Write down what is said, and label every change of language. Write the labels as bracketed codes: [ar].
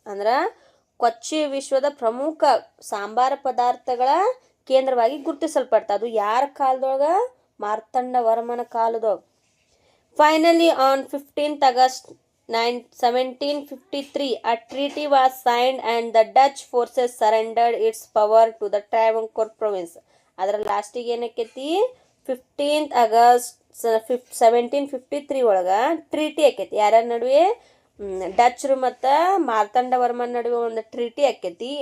[kn] ಅಂದ್ರೆ ಕೊಚ್ಚಿ ವಿಶ್ವದ ಪ್ರಮುಖ ಸಾಂಬಾರ ಪದಾರ್ಥಗಳ ಕೇಂದ್ರವಾಗಿ ಗುರುತಿಸಲ್ಪಡ್ತಾ. ಅದು ಯಾರ ಕಾಲದೊಳಗೆ, ಮಾರ್ತಾಂಡವರ್ಮನ ಕಾಲದೊಳಗೆ. [en] Finally on 15th August 1753 a treaty was signed and the Dutch forces surrendered its power to the Travancore province. [kn] ಅದರ ಲಾಸ್ಟಿಗೆ ಏನಕ್ಕೈತಿ, 15th August 1753 ಒಳಗೆ ಟ್ರೀಟಿ ಆಕೈತಿ. ಯಾರ್ಯಾರ ನಡುವೆ, ಡಚ್ರು ಮತ್ತು ಮಾರ್ತಾಂಡವರ್ಮನ ನಡುವೆ ಒಂದು ಟ್ರೀಟಿ ಆಕೈತಿ.